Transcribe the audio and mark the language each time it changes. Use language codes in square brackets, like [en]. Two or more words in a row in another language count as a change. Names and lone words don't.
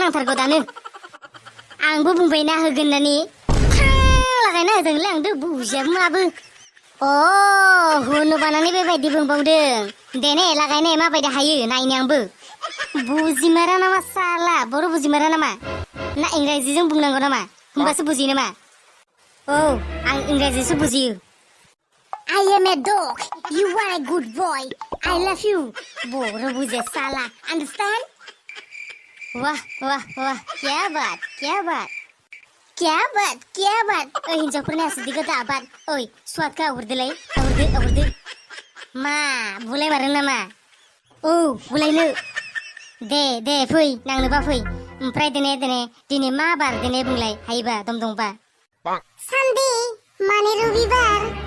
[brx] नांथारगौ दानो आंबो बुंबायना होगोन होननानै लागायना होदोंलै आंदो बुजियाबो माबो अ होनो बानानै बेबायदि बुंबावदों देने लागायनाय माबायदि हायो नायनो आंबो बुजिमारा नामा साला बर' बुजिमारा नामा ना इंराजिजों बुंनांगौ नामा होमबासो बुजियो नामा औ आं इंराजिसो बुजियो I am a dog. [en] You are a good boy. I love you. [brx] बर' बुजिया साला understand? [hi] वाह वाह वाह क्या बात क्या बात क्या बात क्या बात [brx] ओइ हिन्जावफोरनि आसुदिखौ दाबाद ओइ स्वादखौ आवरदोलाय आवरदो मा बुलाय मारो नामा औ बुलायनो दे फै नांनोबा फै ओमफ्राय दिनै मा बार दिनै बुंलाय हायोबा दम दंबा सानदे माने रबिबार